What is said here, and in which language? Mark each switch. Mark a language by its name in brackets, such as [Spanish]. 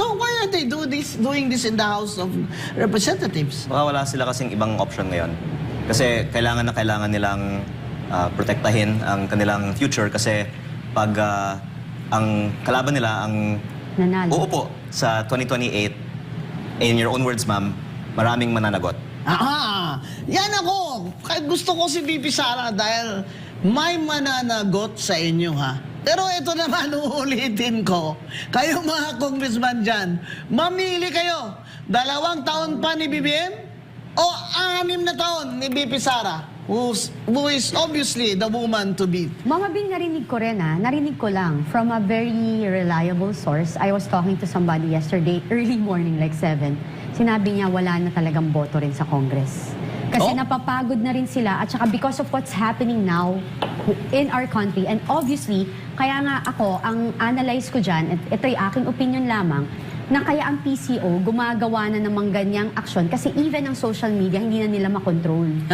[English] So why are they doing this in the House of Representatives? [Filipino] Baka wala sila kasing ibang option ngayon. Kasi kailangan na kailangan nilang protektahin ang kanilang future kasi pag ang kalaban nila ang Nanalo. uupo sa 2028, [English] in your own words, [Filipino] ma'am, maraming mananagot. Yan ako. Kahit gusto ko si VP Sara dahil may mananagot sa inyo, ha? Pero ito naman, uulitin ko. Kayo mga congressman dyan, mamili kayo. 2 taon pa ni BBM o 6 na taon ni VP Sara? [English] who is obviously the woman to beat. [Filipino] Mama Bing, narinig ko rin narinig ko lang [English] from a very reliable source. I was talking to somebody yesterday, early morning, like 7. [Filipino] Sinabi niya wala na talagang boto rin sa Congress. Kasi napapagod na rin sila at saka [English] because of what's happening now in our country. [Filipino] And obviously, kaya nga ako, ang analyze ko dyan, at ito'y aking opinion lamang, na kaya ang PCO gumagawa na namang ganyang aksyon kasi even ang social media hindi na nila makontrol.